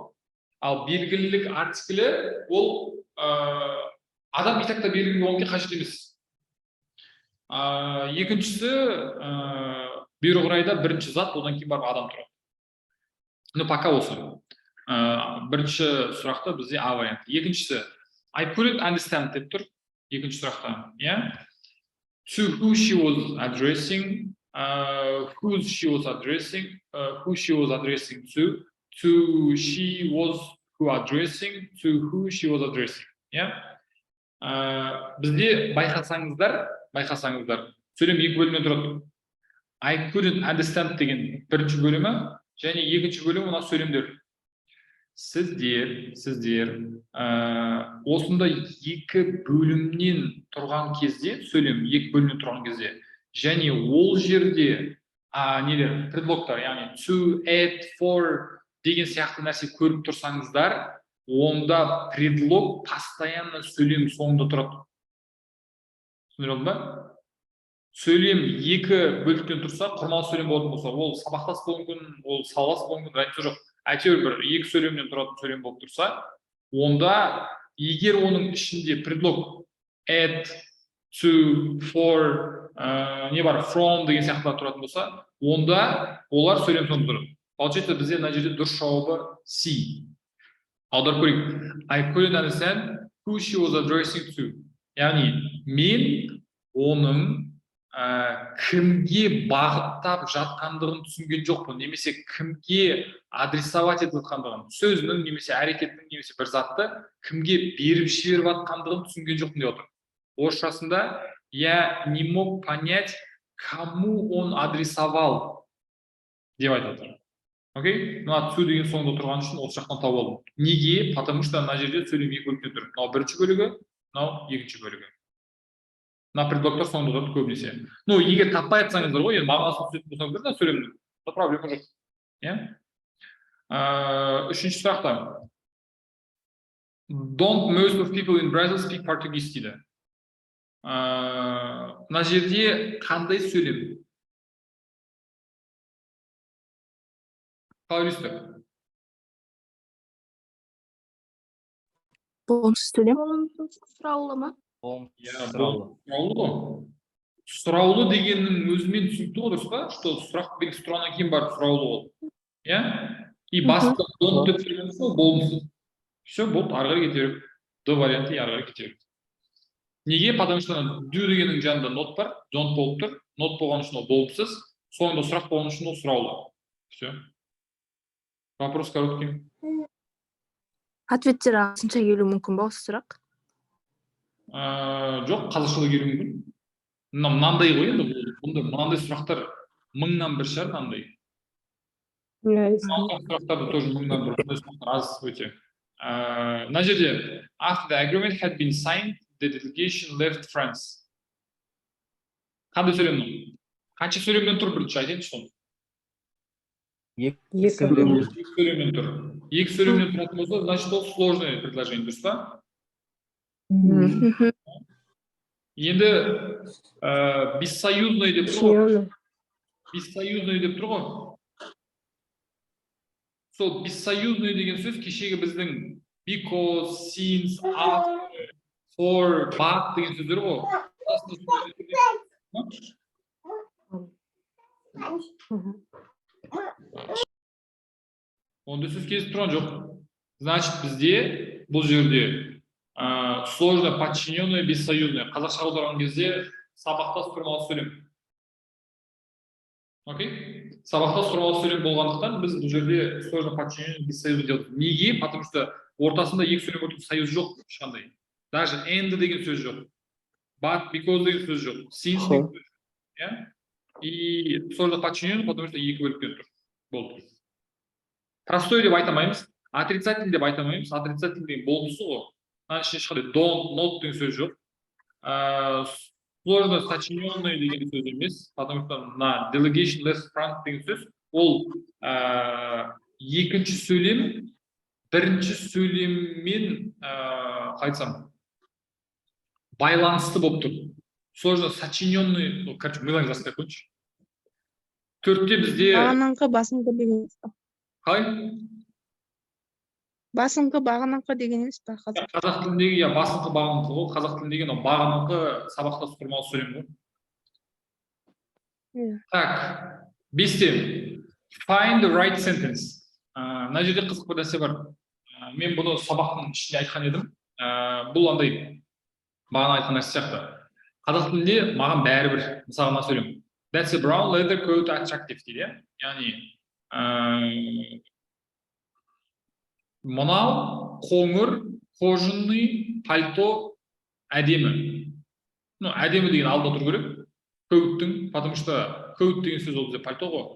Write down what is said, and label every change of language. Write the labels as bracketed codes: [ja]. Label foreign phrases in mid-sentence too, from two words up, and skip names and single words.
[kk] Ал белгілілік артиклі ол адам итакта белгілі болғанға қажет емес. Екіншісі, бері қарайда бірінші зат, одан кейін барып адам тұрады. Пока осы. Бірінші сұрақта бізде А варианты. Екіншісі, [en] I couldn't understand [kk] деп тұр. Екінші сұрақта. [en] To who she was addressing, who she was addressing to she was who addressing, to who she was addressing. [kk] Бізде байқасаңыздар, сөйлем екі бөлімнен тұрады. [en] I couldn't understand [kk] деген бірінші бөлімі, және екінші бөлімі мына сөйлемдер. Сіздер осында екі бөлімнен тұрған кезде, сөйлем екі бөлімнен тұрған кезде, және ол жерде предлогтар, яғни [en] to, at, for [kk] деген сияқты нәрсе көріп тұрсаңыздар, онда предлог постоянно сөйлем соңында тұрады. Түсіндір алдым ба? Сөйлем екі бөліктен тұрса, құрмал сөйлем болатын болса, ол сабақтас болуы мүмкін, ол салас болуы мүмкін, разница жоқ. Әйтеуір бір екі сөйлемнен тұратын сөйлем болып тұрса, онда егер оның ішінде предлог [en] at, to, for, from [kk] деген сияқты тұратын болса, онда олар сөйлем соңында тұрады. Получается, бізде мына жерде дұрыс жауабы C. Аударып көрейік. [en] I couldn't understand who she was addressing to. [kk] Яғни, мен оның кімге бағыттап жатқандығын түсінген жоқпын, немесе кімге адресовать етіп жатқандығын, сөзінің, немесе әрекеттің, немесе бір затты кімге беріп жіберіп жатқандығын түсінген жоқпын деп отыр. [ru] Орысшасында я не мог понять, кому он адресовал [kk] деп айтып отыр. Окей? Мына to деген соңында тұрған үшін осы жақтан тауып алдым. Неге? [ru] Потому что [kk] мына жерде сөйлем екі бөліктен тұр. Мынау бірінші бөлігі, мынау екінші бөлігі. Мына предлогтар соңында тұрады көбінесе. Егер таппай айтсаңыздар ғой, енді мағынасын түсінетін болсаңыздар да сөйлемнің, проблема жоқ. Үшінші сұрақта. [en] Don't most of people in Brazil speak Portuguese дейді. [kk] Мына жерде қандай сөйлем? Қалай ойлайсыздар? Болымсыз сөйлем. Сұраулы ма? Сұраулы ғой. Сұраулы дегеннің өзімен түсінікті ғой, дұрыс па? Что сұрақ белгісі тұрғаннан кейін барып сұраулы ол. Иә? И басында don't деп тұрған сол болымсыз. Все, болды, ары қарай кете береді. Д варианты ары қарай кете береді. Неге? [ru] Потому что [kk] do дегеннің жанында not бар, don't болып тұр. Not болған үшін ол болымсыз, соңында сұрақ болған үшін ол сұраулы. [ru] Все. Вопрос короткий. [kk] Ответтер ағылшынша келуі мүмкін ба осы сұрақ? Жоқ, қазақшада келуі мүмкін. Мынандай ғой енді, мынандай сұрақтар мыңнан бір шығар, мынандай. Сұрақтарды тоже мыңнан бір, мындай сұрақтар аз өте. Мына жерде [en] after the agreement had been signed, the delegation left France. [kk] Қандай сөйлемнің? Қанша сөйлемден тұр бірінші айтайыншы соны? Екі сөйлемнен тұр. Екі сөйлемнен тұратын болса, значит ол [ru] сложное предложение, [kk] дұрыс па? Енді бессоюзный деп тұр ғой. Бессоюзный деп тұр ғой. Сол бессоюзный деген сөз кешегі біздің [en] because, since, after, for, but [kk] деген сөздер ғой. Онда сөз кезіп тұрған жоқ. [ru] Значит, [kk] бізде бұл жерде [ru] сложно подчиненное, бессоюзное. [kk] Қазақша аударған кезде сабақтас тұрмалы сөйлем. Окей? Сабақтас тұрмалы сөйлем болғандықтан біз бұл жерде [ru] сложно подчиненное, бессоюзное [kk] делдік. Неге? [ru] Потому что [kk] ортасында екі сөйлем отырып союз жоқ ешқандай. Даже and деген сөз жоқ. [en] But, because [kk] деген сөз жоқ. Since деген сөз жоқ. [ru] И сложно подчиненное, потому что [kk] екі бөліктен тұр. Болды. Простой деп айтамаймыз, отрицательный деп айтамаймыз. Отрицательный деген болмысы ғой. Ешқандай [en] don't, not [kk] деген сөз жоқ. [ru] Сложно сочиненный [kk] деген сөз емес, [ru] потому что на [en] delegation less front [kk] деген сөз ол екінші сөйлем бірінші сөйлеммен айтсам байланысты болып тұр. [ru] Сложно сочиненный, короче, [kk] мыйлан жастай қойыншы. Төртте бізде Бағанаңқы, басыңқы деген емес па? Қалай? Басыңқы, бағанаңқы деген емес па? Қазақ тіліндегі басыңқы бағаныңқы ғой. Қазақ тіліндегі бағаныңқы сабақтас тұрмалы сөйлем ғой. Так, бесте. [en] Find the right sentence. [kk] Мына жерде қызық бір нәрсе бар. Мен бұны сабақтың ішінде айтқан едім. Бұл андай бағана айтқан нәрсе сияқты. Қазақ тілінде маған бәрібір. Мысалы мына сөйлем. [en] That's a brown leather coat attractive дейді. [kk] Яғни мынау қоңыр кожаный пальто әдемі. Ну, әдемі деген алдында тұру керек. Коуттың, [ru] потому что [kk] коут деген сөз ол бізде пальто ғой.